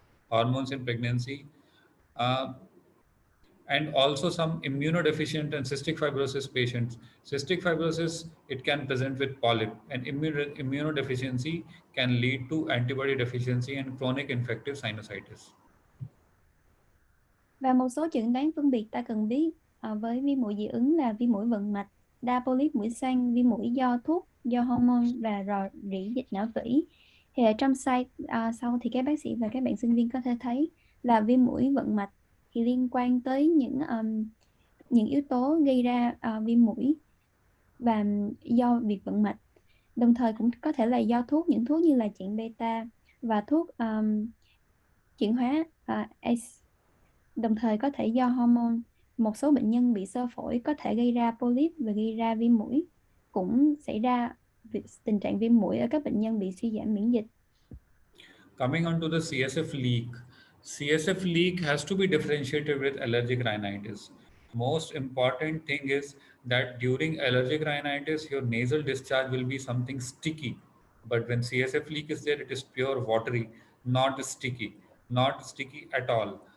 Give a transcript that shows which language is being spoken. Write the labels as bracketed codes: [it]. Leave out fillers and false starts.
[en] Hormones in pregnancy. Uh, and also some immunodeficient and cystic fibrosis patients. Cystic fibrosis, it can present with polyp, and immunodeficiency can lead to antibody deficiency and chronic infective sinusitis. [vi] Và một số chẩn đoán phân biệt ta cần biết với viêm mũi dị ứng là viêm mũi vận mạch, đa polyp mũi xoang, viêm mũi do thuốc, do hormone và rò rỉ dịch não tủy. Thì ở trong slide sau thì các bác sĩ và các bạn sinh viên có thể thấy là viêm mũi vận mạch thì liên quan tới những yếu tố gây ra viêm mũi và do việc vận mạch. Đồng thời cũng có thể là do thuốc, những thuốc như là chẹn beta và thuốc chuyển hóa ACE. Đồng thời có thể do hormone. Một số bệnh nhân bị xơ phổi có thể gây ra polyp và gây ra viêm mũi. Cũng xảy ra tình trạng viêm mũi ở các bệnh nhân bị suy giảm miễn dịch. [en] Coming on to the CSF leak. CSF leak has to be differentiated with allergic rhinitis. Most important thing is that during allergic rhinitis, your nasal discharge will be something sticky. But when CSF leak is there, it is pure watery, not sticky at all.